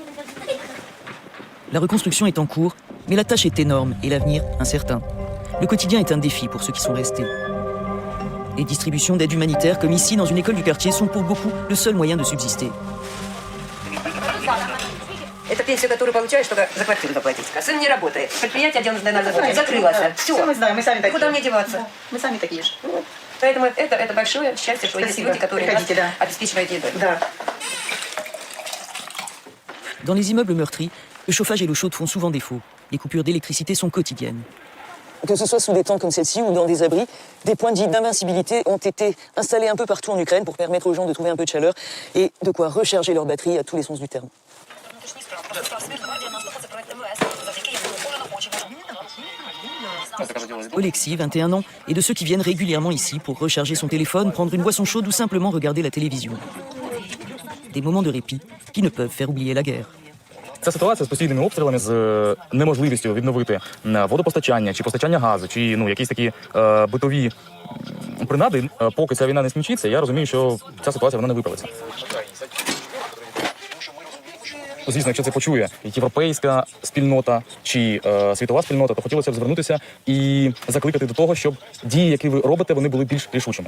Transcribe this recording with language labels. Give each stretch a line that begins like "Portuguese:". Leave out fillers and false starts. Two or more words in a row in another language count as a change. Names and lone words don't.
French: La reconstruction est en cours, mais la tâche est énorme et l'avenir incertain. Le quotidien est un défi pour ceux qui sont restés. Les distributions d'aide humanitaire, comme ici dans une école du quartier, sont pour beaucoup le seul moyen de subsister.
Russian: Это пенсию, которую получаешь, только за квартиру заплатить. А сын не работает. Предприятие денежное надо заплатить. Закрылось. Все. Мы знаем, мы сами такие. Куда мне деваться? Мы сами такие же. Поэтому это большое счастье, что есть люди, которые нас обеспечивают едой. Да.
French: Dans les immeubles meurtris, le chauffage et l'eau chaude font souvent défaut. Les coupures d'électricité sont quotidiennes. Que ce soit sous des tentes comme celle-ci ou dans des abris, des points dits d'invincibilité ont été installés un peu partout en Ukraine pour permettre aux gens de trouver un peu de chaleur et de quoi recharger leur batterie à tous les sens du terme. Oleksiy, 21 ans, est de ceux qui viennent régulièrement ici pour recharger son téléphone, prendre une boisson chaude ou simplement regarder la télévision. Des moments de répit qui ne peuvent faire oublier la guerre.
Ukrainian: Ця ситуація з постійними обстрілами, з неможливістю відновити водопостачання, чи постачання газу, чи якісь такі битові принади, поки ця війна не скінчиться, я розумію, що ця ситуація вона не виправиться. Звісно, якщо це почує європейська спільнота чи світова спільнота, то хотілося б звернутися і закликати до того, щоб дії, які ви робите, вони були більш рішучими.